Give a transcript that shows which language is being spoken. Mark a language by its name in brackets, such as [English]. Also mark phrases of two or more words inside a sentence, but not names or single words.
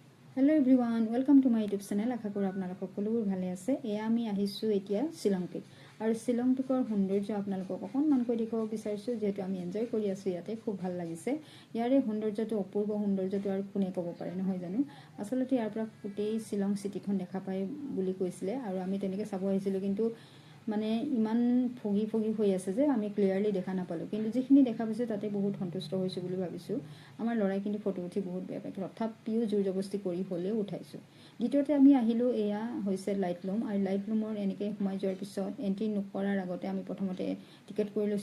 [English] Hello everyone welcome to my YouTube channel [Assamese] আশা কৰোঁ আপোনালোক সকলোবোৰ ভালে আছে। এয়া আমি আহিছোঁ এতিয়া শিলং পিক আৰু শিলং পিকৰ সৌন্দৰ্য আপোনালোকক অকণমানকৈ দেখাব বিচাৰিছোঁ যিহেতু আমি এনজয় কৰি আছোঁ। ইয়াতে খুব ভাল লাগিছে। ইয়াৰে সৌন্দৰ্যটো অপূৰ্ব সৌন্দৰ্যটো আৰু কোনে ক'ব পাৰে নহয় জানো। আচলতে ইয়াৰ পৰা গোটেই शिलং सिटीখন দেখা পাय বুলি কৈছিলে আৰু আমি তেনেকৈ চাব আহিছিলো, কিন্তু মানে ইমান ফগি ফগি হৈ আছে যে আমি ক্লিয়াৰলি দেখা নাপালো, কিন্তু যিখিনি দেখা পাইছো তাতে বহুত সন্তুষ্ট হৈছো বুলি ভাবিছো। আমাৰ লৰাই কিন্তু ফটো উঠি বহুত বেয়া পায়, তথাপিও জোৰ জবস্তি কৰি হলেও উঠাইছো। দ্বিতীয়তে আমি আহিলো, এয়া হৈছে লাইটলুম আৰু লাইটলুমৰ এনেকৈ সোমাই যোৱাৰ পিছত এন্ট্ৰি নকৰাৰ আগতে আমি প্ৰথমতে টিকেট কৰি লৈছো।